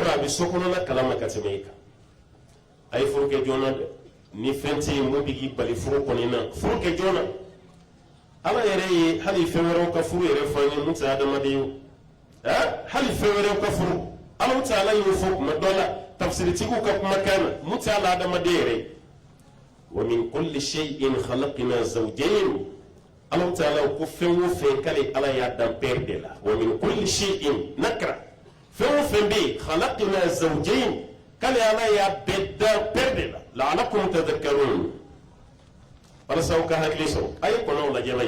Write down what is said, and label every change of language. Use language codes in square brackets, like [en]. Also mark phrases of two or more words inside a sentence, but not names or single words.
[bm] a bɛ so kɔnɔla kalama ka tɛmɛ i kan a ye furu kɛ joona dɛ ni fɛn tɛ yen mun bɛ k'i bali furu kɔni na furu kɛ joona ala yɛrɛ ye hali fɛn wɛrɛw ka furu yɛrɛ fɔ an ye mun tɛ adamaden ye hali fɛn wɛrɛw ka furu ala tɛ ala y'o fɔ kuma dɔ la tafsiritigiw ka kumakan na mun tɛ ala adamaden yɛrɛ [ar] ومن كل شيء خلقنا زوجين [bm] ala tɛ ala ko fɛn o fɛn k'ale ala y'a dan paire de la [ar] ومن كل [bm] shay'in nakra fɛn o fɛn bɛ yen [ar] خلقنا زوجين [bm] k'ale ala y'a bɛɛ dan paire de la [ar] لعلكم تذكرون [bm] walasa aw ka hakili sɔrɔ a ye kɔnɔw lajɛ la